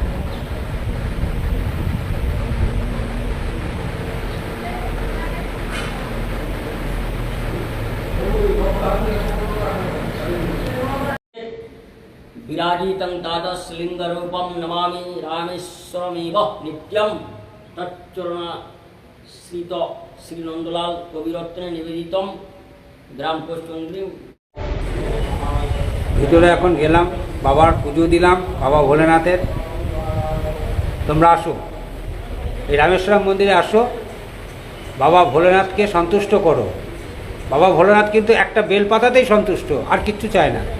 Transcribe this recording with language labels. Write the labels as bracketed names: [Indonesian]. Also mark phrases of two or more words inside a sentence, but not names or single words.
[Sanskrit] विराजितं तादस्लिङ्गरूपं नमामि रामेश्वरमेव नित्यं तच्चरणश्रित श्रीनन्दलाल कविरत्ने निवेदितं ग्राम पोस्टंग्री। [Bangla] ভিতরে এখন গেলাম, বাবার পুজো দিলাম, বাবা ভোলেনাথের। তোমরা আসো, এই রামেশ্বরম মন্দিরে আসো, বাবা ভোলেনাথকে সন্তুষ্ট করো। বাবা ভোলেনাথ কিন্তু একটা বেলপাতাতেই সন্তুষ্ট, আর কিচ্ছু চায় না।